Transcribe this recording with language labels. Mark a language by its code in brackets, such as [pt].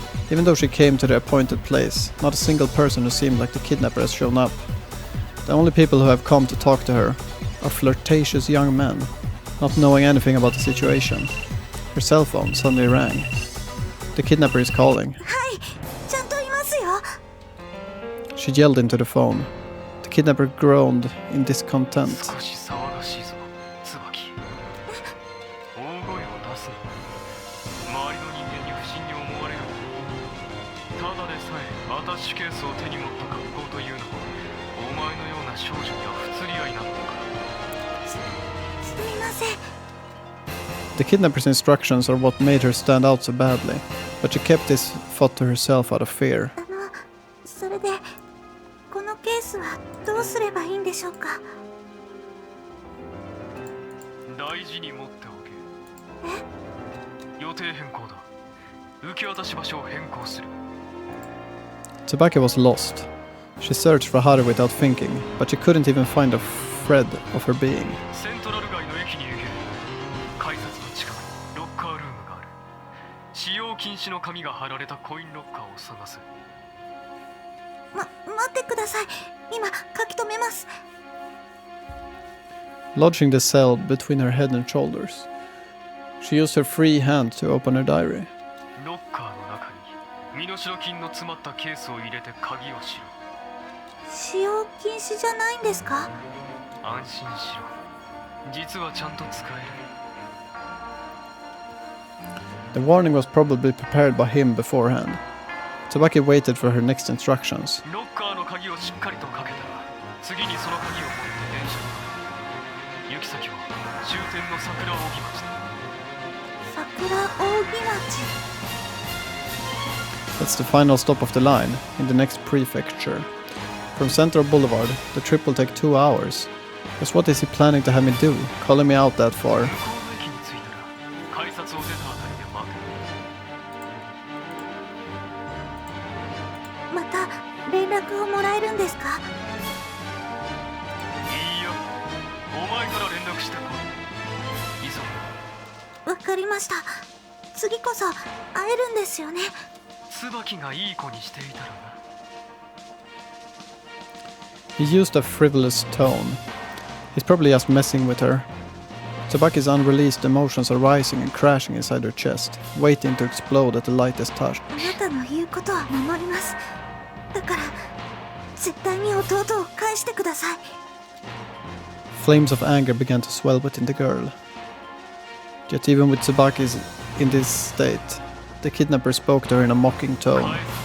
[en] Even though she came to the appointed place, not a single person who seemed like the kidnapper has shown up. The only people who have come to talk to her are flirtatious young men, not knowing anything about the situation. Her cell phone suddenly rang. The kidnapper is calling. [ja] Hi, ちゃんといますよ. [en] She yelled into the phone. The kidnapper groaned in discontent. [ja] 少し騒がしいぞ、椿。大声を出すな。周りの人間に不審に思われる。ただでさえアタッシュケースを手に持った格好というのは、お前のような少女には不釣り合いなのか。すみません。 [en] The kidnapper's instructions are what made her stand out so badly, but she kept this thought to herself out of fear. [ja] それでこのケースはどうすればいいんでしょうか。大事に持っておけ。予定変更だ。受け渡し場所を変更する。 [en] Tsubaki was lost. She searched for Haru without thinking, but she couldn't even find a thread of her being. [ja] セントラル街の駅に行け。改札の近くにロッカールームがある。使用禁止の紙が貼られたコインロッカーを探す。待ってください。今書き留めます。 [en] Lodging the cell between her head and shoulders, she used her free hand to open her diary. [ja] ロッカーの中に身代金の詰まったケースを入れて鍵をしろ。使用禁止じゃないんですか？安心しろ。実はちゃんと使える。 [en] The warning was probably prepared by him beforehand. Tsubaki waited for her next instructions. [ja] ロッカーの鍵をしっかりとかけたら、次にその鍵を持って電車に。行き先は終点の桜扇町だ。桜扇町。 [en] That's the final stop of the line, in the next prefecture. From Central Boulevard, the trip will take 2 hours. Just what is he planning to have me do, calling me out that far? [ja] 向こうの駅に着いたら改札を出たあたりで待て。また連絡をもらえるんですか？いいよ。お前から連絡してこい。いざ。わかりました。次こそ会えるんですよね。椿がいい子にしていたらな。 [en] He used a frivolous tone. He's probably just messing with her. Tsubaki's unreleased emotions are rising and crashing inside her chest, waiting to explode at the lightest touch. [ja] あなたの言うことは守ります。だから絶対に弟を返してください。 [en] Flames of anger began to swell within the girl. Yet even with Tsubaki in this state, the kidnapper spoke to her in a mocking tone.